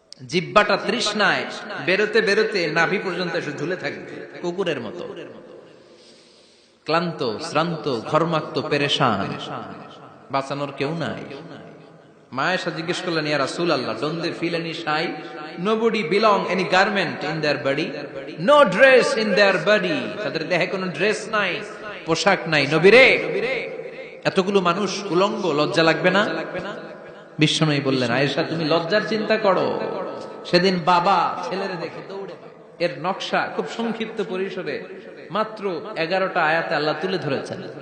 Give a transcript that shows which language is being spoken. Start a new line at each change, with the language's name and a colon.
Bangla: জিহ্বাটা তৃষ্ণায় বেরোতে বেরোতে নাভি পর্যন্ত এসে ঝুলে থাকবে কুকুরের মতো, ক্লান্ত শ্রান্ত ঘর্মাক্ত পেরেশান, বাঁচানোর কেউ নাই। মায়েশা জিজ্ঞেস করলেন, ইয়া রাসূলুল্লাহ,
English: don't they feel any shy? Nobody belong any garment in their body, no dress in their body.
Bangla: তাদের দেহে কোনো ড্রেস নাই, পোশাক নাই। নবীরে, এতগুলো মানুষ উলঙ্গ, লজ্জা লাগবে না? বিশ্বনবী বললেন, আয়েশা তুমি লজ্জার চিন্তা করো, সেদিন বাবা ছেলেরে দেখে দৌড়ে। এর নকশা খুব সংক্ষিপ্ত পরিসরে মাত্র 11টা আয়াতে আল্লাহ তুলে ধরেছেন।